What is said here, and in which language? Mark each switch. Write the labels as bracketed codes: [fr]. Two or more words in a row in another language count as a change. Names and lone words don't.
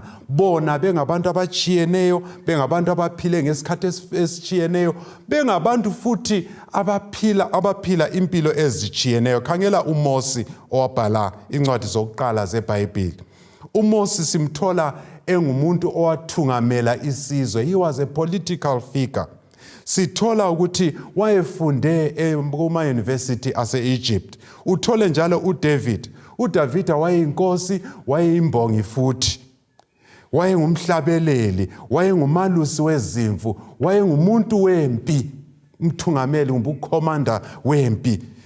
[nd] Bona bengabantu abachiyeneyo, bengabantu abaphile ngesikhathi esichiyeneyo, bengabantu futhi abaphila impilo ezichiyeneyo. Khangela uMosi owabhala incwadi zokuqala zeBhayibheli. uMosi simthola engumuntu owathungamela isizwe. [en] He was a political figure. [nd] Sithola ukuthi wayefunde kuma university ase-Egypt. Uthole njalo uDavid. uDavid wayeyinkosi, wayeyimbongi futhi. Wayengumhlabeleli, wayengumalusi wezimvu, wayengumuntu wempi, umthungameli, umbukhomanda wempi.